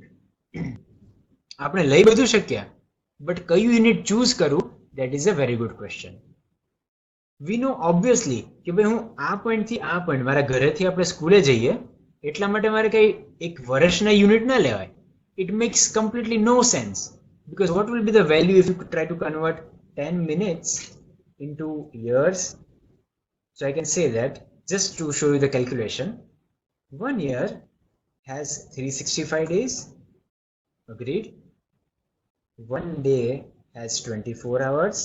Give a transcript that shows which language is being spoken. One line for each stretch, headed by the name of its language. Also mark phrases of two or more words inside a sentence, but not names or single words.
Gujarati: આપણે લઈ બધું શક્યા, but કયું unit choose કરું?
English: That is a very good question. We know obviously
Gujarati: કે ભાઈ હું આ પોઈન્ટ થી આ પોઈન્ટ મારા ઘરેથી આપણે સ્કૂલે જઈએ એટલા માટે મારે કઈ એક વર્ષના યુનિટ ના લેવાય.
English: It makes completely no sense, because what will be the value if you try to convert 10 minutes into years? So I can say that, just to show you the calculation, 1 year has 365 days. Agreed. 1 day has 24 hours.